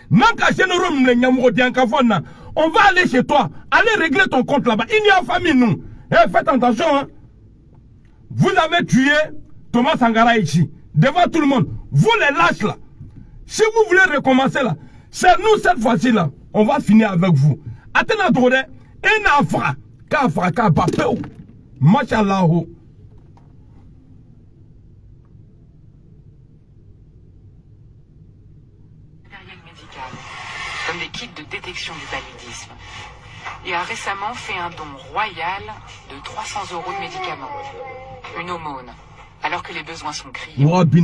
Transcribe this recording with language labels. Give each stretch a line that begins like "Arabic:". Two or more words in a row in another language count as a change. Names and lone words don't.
French: On va aller chez toi, aller régler ton compte là-bas. Il y a famille, nous. Eh, faites attention, hein. Vous avez tué Thomas Sankara ici, devant tout le monde. Vous les lâches là. Si vous voulez recommencer là, c'est nous cette fois-ci là. On va finir avec vous. Attends, Drode, un afra, kafra, bapeo. Machallah. Comme des kits de détection du paludisme, et a récemment fait un don royal de 300 € de médicaments. Une aumône, alors que les besoins sont criants.